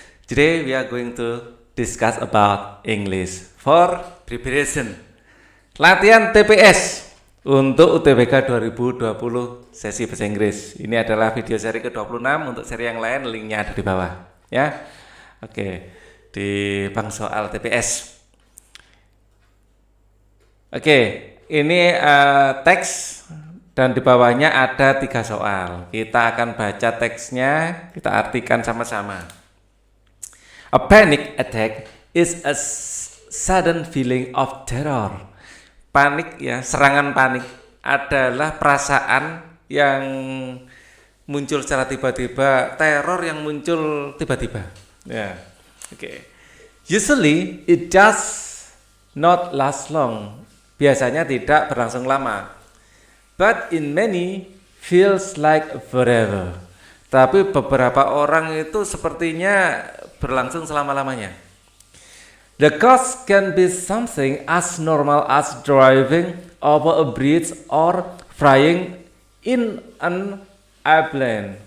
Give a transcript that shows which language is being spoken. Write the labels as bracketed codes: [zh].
[en] Today we are going to discuss about English for preparation. [id] Latihan TPS untuk UTBK 2020 sesi bahasa Inggris. Ini adalah video seri ke-26. Untuk seri yang lain linknya ada di bawah. Ya, oke. Di bang soal TPS. Oke, ini teks. Dan di bawahnya ada 3 soal. Kita akan baca teksnya, kita artikan sama-sama. [en] A panic attack is a sudden feeling of terror. [id] Panik ya, serangan panik adalah perasaan yang muncul secara tiba-tiba, teror yang muncul tiba-tiba. Ya, oke. [en] Usually it does not last long. [id] Biasanya tidak berlangsung lama. [en] But in many feels like forever. [id] Tapi beberapa orang itu sepertinya berlangsung selama-lamanya. [en] The cause can be something as normal as driving over a bridge or flying in an airplane.